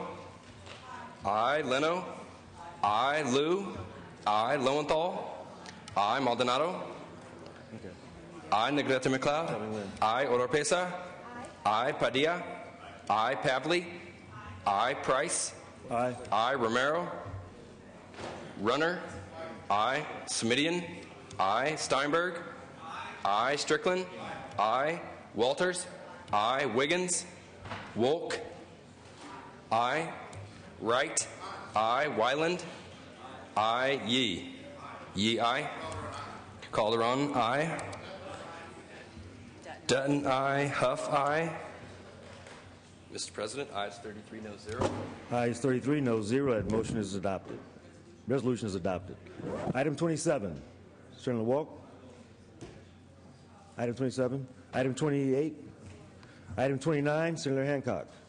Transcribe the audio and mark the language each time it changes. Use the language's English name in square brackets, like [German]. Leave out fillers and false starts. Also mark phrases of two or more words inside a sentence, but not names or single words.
[English] Aye. Leno? Aye. Liu? Aye. Lowenthal? Aye. Maldonado? Aye. Negrete McLeod? Aye. Oropesa? Aye. Padilla? Aye. Pavley? Aye. Price? Aye. Aye. Romero? Runner? I. Smidian. I. Steinberg. I. Strickland. I. Walters. I. Wiggins. Wolk. I. Wright. I. Wyland. I. Yee. Yee, aye. Calderon, aye. Dutton, aye. Huff, aye. Mr. President, ayes 33, no 0. Ayes 33, no 0. That motion is adopted. Resolution is adopted. Item 27, Senator Walk. Item 27. Item 28. Item 29, Senator Hancock.